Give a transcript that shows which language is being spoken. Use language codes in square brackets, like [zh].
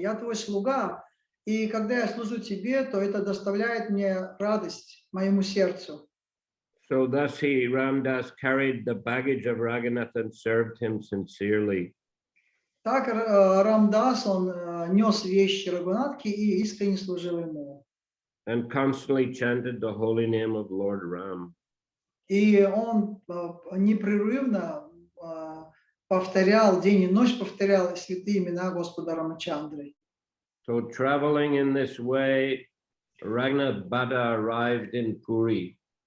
[ru] Я твой слуга, и когда я служу тебе, то это доставляет мне радость моему сердцу. [en] So thus Ramdas carried the baggage of Raghunath and served him sincerely. [ru] Так Рамдас, он нес вещи Рагунатхи и искренне служил ему. [en] And constantly chanted the holy name of Lord Ram. [ru] И он непрерывно повторял, день и ночь повторял святые имена Господа Рамачандры. [en] So traveling in this way, Raghunath Bhatta arrived in Puri.